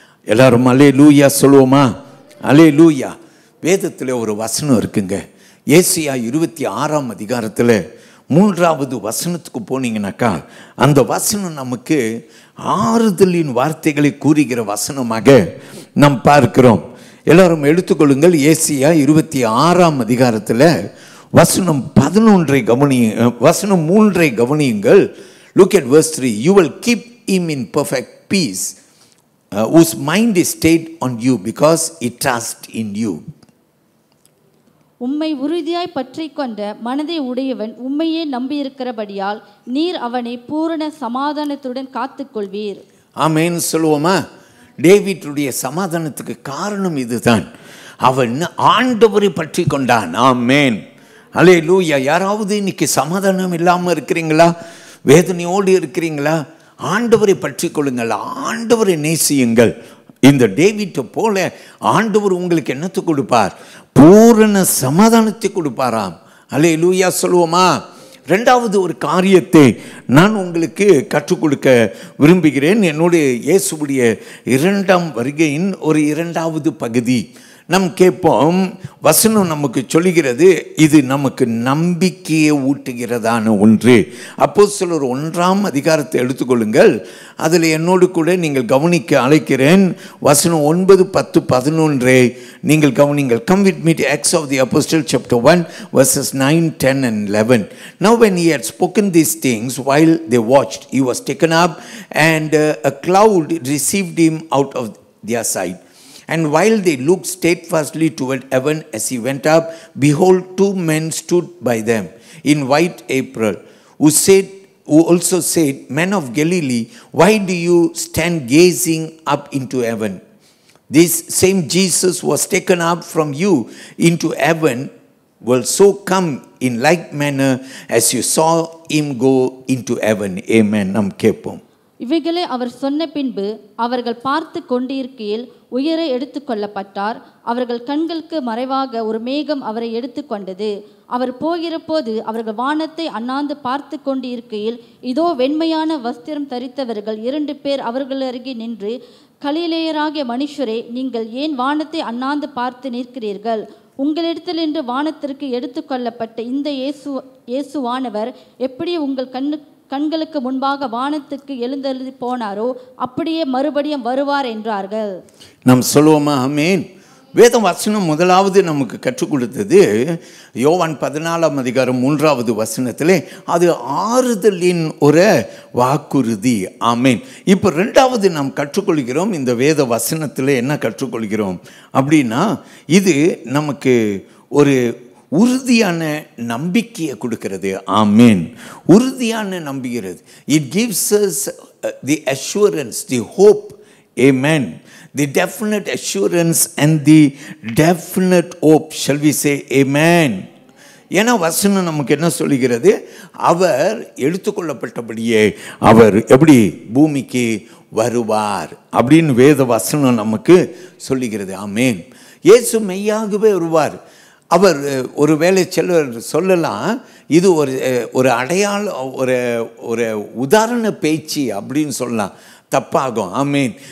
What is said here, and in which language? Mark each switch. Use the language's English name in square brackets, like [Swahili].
[Tamil] எல்லாரும் அல்லேலூயா சொல்லுவோமா? அல்லேலூயா. வேதத்தில் ஒரு வசனம் இருக்குங்க. ஏசாயா 26ஆம் அதிகாரத்தில் 3வது வசனத்துக்கு போனீங்கன்னாக்கா அந்த வசனம் நமக்கு ஆறுதலின் வார்த்தைகளை கூறுகிற வசனமாக நாம் பார்க்கிறோம். எல்லாரும் எடுத்துக்கொள்ளுங்கள். ஏசாயா 26ஆம் அதிகாரத்தில் வசனம் 11 வசனம் 3 கவனியுங்கள். [English] Look at verse 3. You will keep him in perfect peace whose mind is stayed on you because he trusts in you. [Tamil] உம்மை உறுதியாய் பற்றிக் கொண்ட மனதை உடையவன் உம்மையே நம்பியிருக்கிறபடியால் நீர் அவனை பூரண சமாதானத்துடன் காத்துக்கொள்வீர். ஆமென் சொல்லுவோமா? டேவிட்டுடைய சமாதானத்துக்கு காரணம் இதுதான். அவன் ஆண்டவரை பற்றி கொண்டான். ஆமென் அல்லேலூயா. யாராவது இன்னைக்கு சமாதானம் இல்லாமல் இருக்கிறீங்களா? வேதனையோடு இருக்கிறீங்களா? ஆண்டவரை பற்றி கொள்ளுங்கள், ஆண்டவரை நேசியுங்கள். இந்த டேவிட்டை போல ஆண்டவர் உங்களுக்கு என்னத்தை கொடுப்பார்? பூரண சமாதானத்தை கொடுப்பாராம். அல்லேலூயா சொல்லுவோமா? ரெண்டாவது ஒரு காரியத்தை நான் உங்களுக்கு கற்றுக் கொடுக்க விரும்புகிறேன். என்னுடைய இயேசுவுடைய இரண்டாம் வருகையின் ஒரு இரண்டாவது பகுதி நம் கேட்போம். வசனம் நமக்கு சொல்லுகிறது, இது நமக்கு நம்பிக்கையை ஊட்டுகிறதான ஒன்று. அப்போஸ்தலர் 1ஆம் அதிகாரத்தை எடுத்துக்கொள்ளுங்கள். அதில் என்னோடு கூட நீங்கள் கவனிக்க அழைக்கிறேன். வசனம் 9, 10, 11 நீங்கள் கவனிங்கள். [English] Come with me to Acts of the Apostle chapter 1 verses 9, 10 and 11. Now when he had spoken these things while they watched, he was taken up and a cloud received him out of their sight. And while they looked steadfastly toward heaven as he went up, behold, 2 men stood by them in white apparel, who also said, Men of Galilee, why do you stand gazing up into heaven? This same Jesus was taken up from you into heaven will so come in like manner as you saw him go into heaven. [Tamil] Amen. Nam kepom. இவைகளை அவர் சொன்ன பின்பு அவர்கள் பார்த்து கொண்டிருக்கையில் உயர எடுத்துக்கொள்ளப்பட்டார். அவர்கள் கண்களுக்கு மறைவாக ஒரு மேகம் அவரை எடுத்துக்கொண்டது. அவர் போகிற போது அவர்கள் வானத்தை அண்ணாந்து பார்த்து கொண்டிருக்கையில் இதோ வெண்மையான வஸ்திரம் தரித்தவர்கள் 2 பேர் அவர்கள் அருகே நின்று, கலிலேயராகிய மனுஷரே, நீங்கள் ஏன் வானத்தை அண்ணாந்து பார்த்து நிற்கிறீர்கள்? உங்களிடத்திலிருந்து வானத்திற்கு எடுத்துக்கொள்ளப்பட்ட இந்த இயேசுவானவர் எப்படி உங்கள் கண்களுக்கு முன்பாக வானத்துக்கு எழுந்தருளி போனாரோ அப்படியே மறுபடியும் வருவார் என்றார்கள். நாம் சொல்லுவோமா? ஆமென். வேத வசனம் முதலாவது நமக்கு கற்றுக் கொடுத்தது யோவான் 14ஆம் அதிகாரம் 3வது வசனத்திலே அது ஆறுதலின் ஒரு வாக்குறுதி. ஆமென். இப்போ ரெண்டாவது நாம் கற்றுக்கொள்கிறோம். இந்த வேத வசனத்தில் என்ன கற்றுக்கொள்கிறோம் அப்படின்னா, இது நமக்கு ஒரு உறுதியான நம்பிக்கையை கொடுக்கிறது. ஆமென். உறுதியான நம்புகிறது. [English] It gives us the assurance, the hope. Amen. The definite assurance and the definite hope. Shall we say amen? [Tamil] ஏன்னா வசனம் நமக்கு என்ன சொல்லுகிறது? அவர் எடுத்துக்கொள்ளப்பட்டபடியே அவர் எப்படி பூமிக்கு வருவார் அப்படின்னு வேத வசனம் நமக்கு சொல்லுகிறது. ஆமென். இயேசு மெய்யாகவே வருவார். அவர் ஒருவேளை சொல்லலாம், இது ஒரு அடையாள ஒரு உதாரண பேச்சு அப்படின்னு சொல்லலாம், தப்பாகும். ஆமென்.